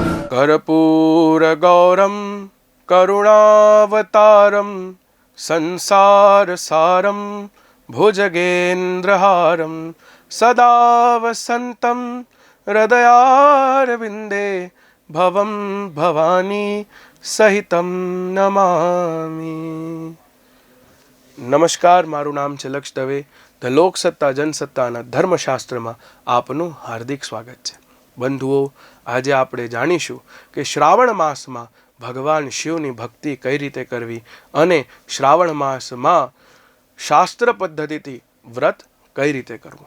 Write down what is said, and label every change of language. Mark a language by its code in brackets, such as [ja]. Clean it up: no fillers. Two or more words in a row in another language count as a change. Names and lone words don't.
[sa] कर्पूरगौरं करुणावतारं संसारसारं भुजगेन्द्रहारं सदा वसन्तं हृदयारविन्दे भवं भवानी સહિતમ નમામિ. [gu] નમસ્કાર, મારું નામ છે લક્ષ દવે. ધ લોકસત્તા જનસત્તાના ધર્મશાસ્ત્રમાં આપનું હાર્દિક સ્વાગત છે. બંધુઓ, આજે આપણે જાણીશું કે શ્રાવણ માસમાં ભગવાન શિવની ભક્તિ કઈ રીતે કરવી અને શ્રાવણ માસમાં શાસ્ત્ર પદ્ધતિથી વ્રત કઈ રીતે કરવું.